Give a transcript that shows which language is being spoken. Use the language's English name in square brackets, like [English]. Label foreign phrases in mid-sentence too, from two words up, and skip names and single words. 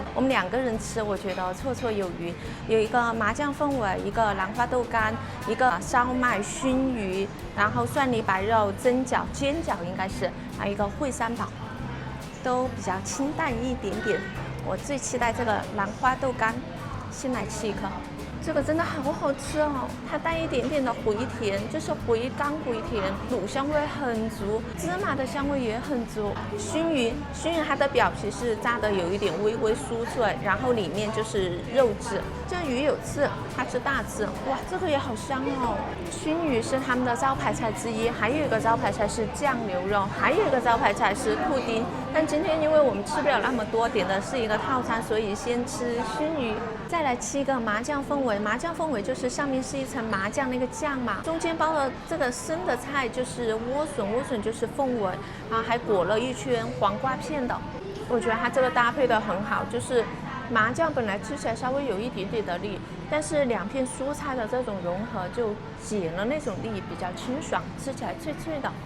[Chinese] 我們2個人吃，我覺得綽綽有餘。有一個麻醬鳳尾，一個蘭花豆乾，一個燒麥燻魚，然後蒜泥白肉蒸餃、煎餃應該是，還有一個燴三寶，都比較清淡一點點。我最期待這個蘭花豆乾，先來吃一顆。這個真的好好吃哦，它帶一點點的回甜，就是回甘回甜，滷香味很足，芝麻的香味也很足。燻魚它的表皮是炸的有一點微微酥脆，然後裡面就是肉質。這魚有刺，它是大刺，哇，這個也好香哦。燻魚是他們的招牌菜之一，還有一個招牌菜是醬牛肉，還有一個招牌菜是兔丁。但今天因為我們吃不了那麼多，點的是一個套餐，所以先吃燻魚，再來吃一個麻醬鳳尾。麻醬鳳尾就是上面是一層麻醬那個醬嘛，中間包了這個生的菜就是萵筍，萵筍就是鳳尾，然後還裹了一圈黃瓜片的。我覺得它這個搭配的很好，就是麻醬本來吃起來稍微有一點點的膩，但是2片蔬菜的這種融合就解了那種膩，比較清爽，吃起來脆脆的。